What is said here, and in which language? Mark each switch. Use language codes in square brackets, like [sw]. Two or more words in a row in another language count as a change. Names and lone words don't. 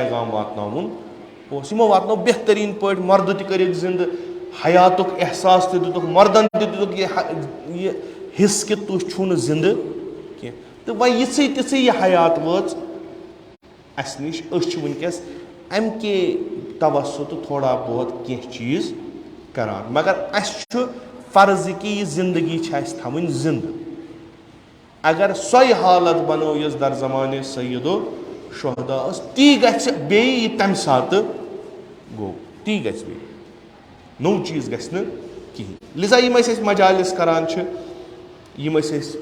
[ks] پیغام واتناوُن اوس یِمو واتنو بہتریٖن پٲٹھۍ مردٕ تہِ کٔرِکھ زِندٕ حیاتُک احساس تہِ دِتُکھ مردن تہِ دِتُکھ یہِ حِصہٕ کہِ تُہۍ چھِو نہٕ زِندٕ کینٛہہ تہٕ وۄنۍ یِژھٕے تِژھٕے یہِ حیات وٲژ اسہِ نِش أسۍ چھِ وٕنکیٚس امہِ [ur] کے توسُط تھوڑا بہت [ks] کینٛہہ چیٖز کران مگر اسہِ چھُ فرض کہِ یہِ زندگی چھِ اسہِ تھاوٕنۍ زِندٕ اگر سۄے حالت بنٲو یۄس در زمانہِ سعیدو شہدا ٲس تی گژھِ بیٚیہِ یہِ تمہِ ساتہٕ گوٚو تی گژھِ بیٚیہِ نوٚو چیٖز گژھِ نہٕ کِہینۍ لِذا یِم أسۍ مجالِس کران چھِ یِم أسۍ